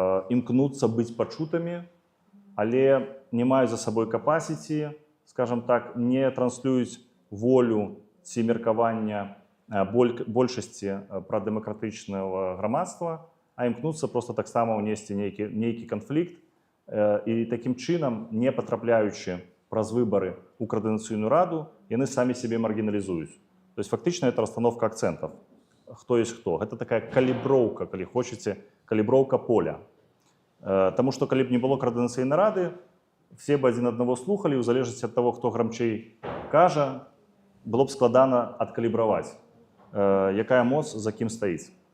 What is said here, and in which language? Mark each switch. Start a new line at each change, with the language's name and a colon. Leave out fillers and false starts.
Belarusian: імкнуцца быць пачутымі, але не маюць за сабой капасіці, скажем так, не транслююць волю ці меркавання большасці прадэмакратычнага грамадства, а імкнуцца проста таксама ўнесці нейкі канфлікт і такім чынам, не патрапляючы праз выбары ў коордынацыйную раду, яны самі сябе маргіналізуюць.
Russian: То есть фактично это расстановка акцентов. Кто есть кто. Это такая каліброўка, калі хочаце,
Belarusian: каліброўка поля. Таму што калі б не было коордынацыйнай рады,
Russian: все бы
Belarusian: адзін аднаго слухалі, у залежнасці ад таго, хто грамчэй кажа, было б складана адкалібраваць, якая моц за кім стаіць.